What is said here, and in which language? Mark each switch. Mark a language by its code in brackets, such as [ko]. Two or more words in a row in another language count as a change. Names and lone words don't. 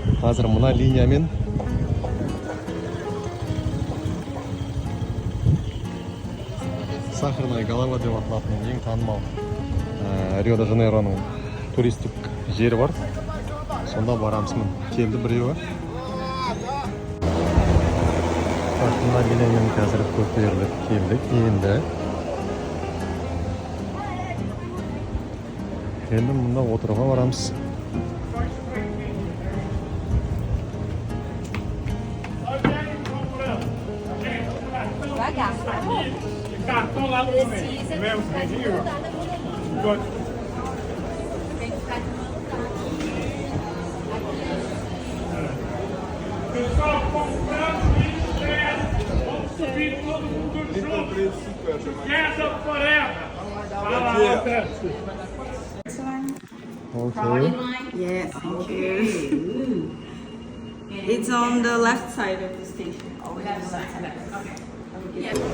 [kk] Қазір мына линиямен Сахарная голова деп аталатын ең танымал Рио-де-Жанейроның туристік жері бар. Сонда барамыз. Келді біреуі. Мына линиямен қазір көтеріліп келдік. Енді мұнда отыруға барамыз. [pt] Cartão lá no mesmo vidinho. Pessoal, comprando vamos subir todo mundo junto. [en] Casa forever. Okay. Yes, thank you. It's on the left side of the station. Oh, we have the left side. Okay. Yeah.